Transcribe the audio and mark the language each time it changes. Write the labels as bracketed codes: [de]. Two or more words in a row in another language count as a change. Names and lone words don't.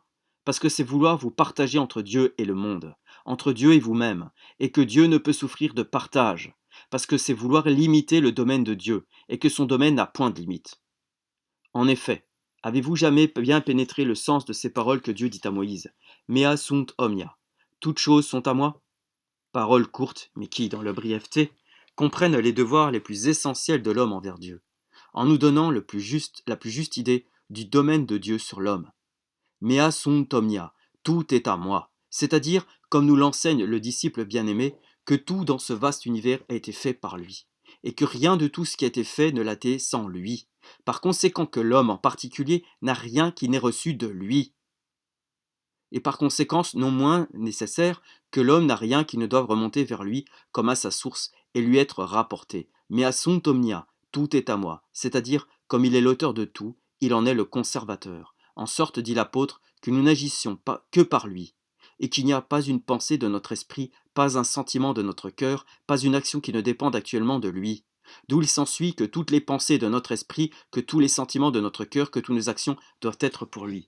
[fr] Parce que c'est vouloir vous partager entre Dieu et le monde, entre Dieu et vous-même, et que Dieu ne peut souffrir de partage, parce que c'est vouloir limiter le domaine de Dieu, et que son domaine n'a point de limite. En effet, avez-vous jamais bien pénétré le sens de ces paroles que Dieu dit à Moïse ? [la] Mea sunt omnia. [fr] Toutes choses sont à moi. Paroles courtes, mais qui, dans leur brièveté, comprennent les devoirs les plus essentiels de l'homme envers Dieu, en nous donnant la plus juste idée du domaine de Dieu sur l'homme. [la] Mea sunt omnia, [fr] tout est à moi, c'est-à-dire, comme nous l'enseigne le disciple bien-aimé, que tout dans ce vaste univers a été fait par lui, et que rien de tout ce qui a été fait ne l'a été sans lui. Par conséquent que l'homme en particulier n'a rien qui n'ait reçu de lui. Et par conséquence, non moins nécessaire que l'homme n'a rien qui ne doive remonter vers lui comme à sa source et lui être rapporté. [la] Mais à sunt omnia, [fr] tout est à moi, c'est-à-dire, comme il est l'auteur de tout, il en est le conservateur. En sorte, dit l'apôtre, que nous n'agissions pas que par lui, et qu'il n'y a pas une pensée de notre esprit, pas un sentiment de notre cœur, pas une action qui ne dépende actuellement de lui. D'où il s'ensuit que toutes les pensées de notre esprit, que tous les sentiments de notre cœur, que toutes nos actions doivent être pour lui.